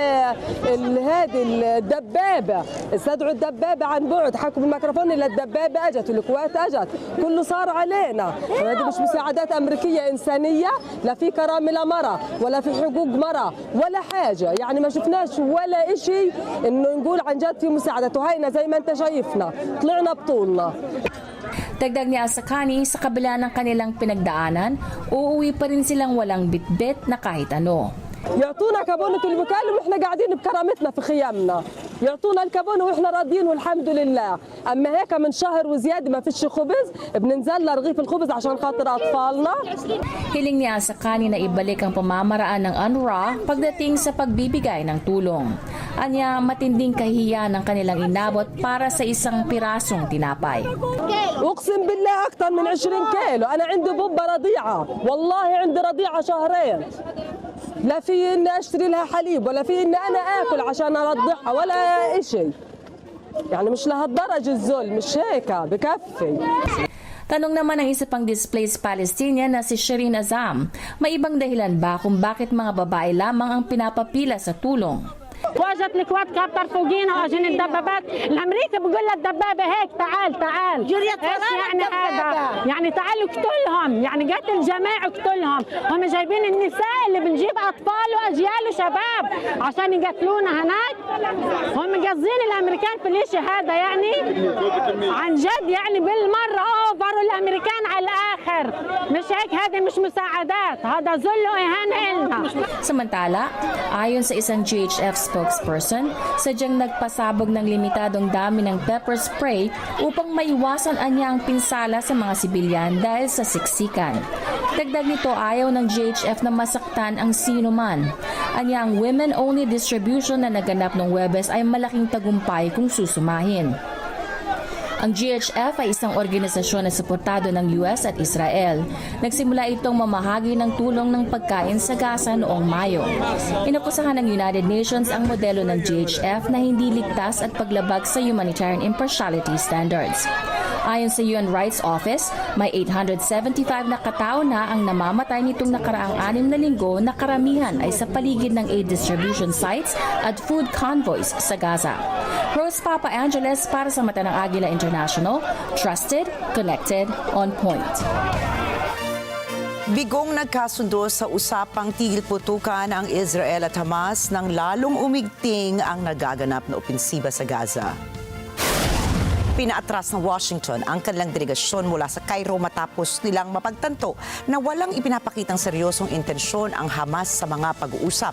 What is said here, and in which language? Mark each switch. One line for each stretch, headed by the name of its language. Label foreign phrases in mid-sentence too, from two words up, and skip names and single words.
Arabic: هذه الدبابه استدعوا الدبابه عن بعد حكوا بالميكروفون الا الدبابه اجت والكوات اجت كله صار علينا هذه مش مساعدات امريكيه انسانيه لا في كرامه لمرأة ولا في حقوق مرأة ولا حاجه يعني ما شفناش ولا شيء انه نقول عن جد في مساعدات وهينا زي ما انت شايفنا طلعنا بطولنا.
Filipino: Dagdag ni Asakani, sa kabila ng kanilang pinagdaanan, uuwi pa rin silang walang bitbit na kahit ano.
Arabic: يعطونا كابونة الوكالة واحنا قاعدين بكرامتنا في خيامنا يعطونا الكابونة واحنا راضيين والحمد لله اما هيك من شهر وزياده ما فيش خبز بننزل رغيف الخبز عشان خاطر اطفالنا.
Filipino: Hiling ni Asakani na ibalik ang pamamaraan ng UNRWA pagdating sa pagbibigay ng tulong. Anya matinding kahiya ng kanilang inabot para sa isang pirasong tinapay.
Arabic: اقسم بالله اكثر من 20 كيلو انا عندي بوبه رضيعه والله عندي رضيعه شهرين لا في اني اشتري لها حليب ولا في اني انا اكل عشان ارضعها ولا شيء يعني مش لهالدرجه الذل مش هيك بكفي.
Filipino: Tanong naman ng isa pang
English: displaced Palestinian
Filipino: na si Shireen Azam, may ibang dahilan ba kung bakit mga babae lamang ang pinapapila sa tulong?
Arabic: واجت الكوات كابتر فوقينا واجن الدبابات الامريكي بقول للدبابه هيك تعال ايش يعني هذا يعني تعالوا اقتلهم يعني قتل جماعه اقتلهم هم جايبين النساء اللي بنجيب اطفال واجيال وشباب عشان يقتلونا هناك هم قاصدين الامريكان في الاشي هذا يعني عن جد يعني بالمره اوفروا الامريكان على الاخر مش هيك هذه مش مساعدات هذا ذل واهانه لنا.
Filipino: Samantala, ayon sa isang GHF spokesperson, sadyang nagpasabog ng limitadong dami ng
English: pepper spray
Filipino: upang maiwasan anya ang pinsala sa mga sibilyan dahil sa siksikan. Dagdag nito, ayaw ng GHF na masaktan ang sino man. Anya ang
English: women-only distribution
Filipino: na naganap ng Huwebes ay malaking tagumpay kung susumahin. Ang GHF ay isang organisasyon na suportado ng US at Israel. Nagsimula itong mamahagi ng tulong ng pagkain sa Gaza noong Mayo. Inakusahan ng United Nations ang modelo ng GHF na hindi ligtas at paglabag sa
English: humanitarian impartiality standards.
Filipino: Ayon sa UN Rights Office, may 875 na katao na ang namamatay nitong nakaraang 6 na linggo na karamihan ay sa paligid ng
English: aid distribution sites
Filipino: at
English: food convoys
Filipino: sa Gaza. Rose Papa Angeles para sa Mata ng Agila International,
English: trusted, connected, on point.
Filipino: Bigong nagkasundo sa usapang tigil putukan ang Israel at Hamas nang lalong umigting ang nagaganap na opensiba sa Gaza. Pinaatras ng Washington ang kanilang delegasyon mula sa Cairo matapos nilang mapagtanto na walang ipinapakitang seryosong intensyon ang Hamas sa mga pag-uusap.